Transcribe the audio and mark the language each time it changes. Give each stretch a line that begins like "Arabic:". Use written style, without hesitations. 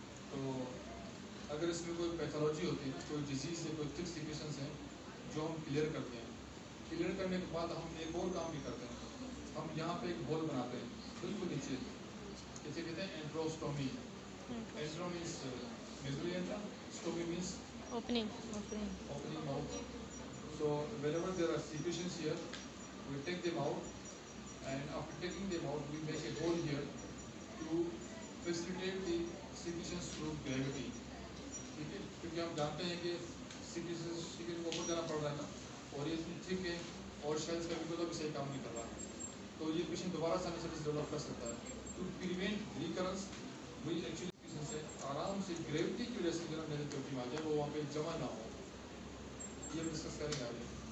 Urdu: تو اگر اس میں کوئی پیتھولوجی ہوتی ہے نا, کوئی ڈیزیز ہے, کوئی تھک سیکریشنز ہیں جو ہم کلیئر کرتے ہیں. کلیئر کرنے کے بعد ہم ایک اور کام بھی کرتے ہیں, ہم یہاں پہ ایک ہول بناتے ہیں بالکل نیچے, جسے کہتے ہیں اینٹروسٹومی. اینٹرو means میگزلری اینٹرا, اسٹومی means
English: opening mouth. So whenever there are secretions here, we take them out, and after taking them out, we make a hole here to facilitate the secretions through gravity.
Urdu: ٹھیک ہے, کیونکہ ہم جانتے ہیں کہ سیکریشن کو اوپر جانا پڑ رہا ہے نا, اور یہ اتنی ٹھیک ہے اور شیلس کا بھی کوئی صحیح کام نہیں کر رہا, تو یہ پیشنٹ دوبارہ سائنسائٹس ڈیولپ کر سکتا ہے.
English: to prevent recurrence
Urdu: we actually سے آرام سے گریوٹی کی وجہ سے جو نیزل کیوٹی میں آ جائے وہ وہاں پہ جمع نہ ہو. یہ ہم ڈسکس کریں گے آگے.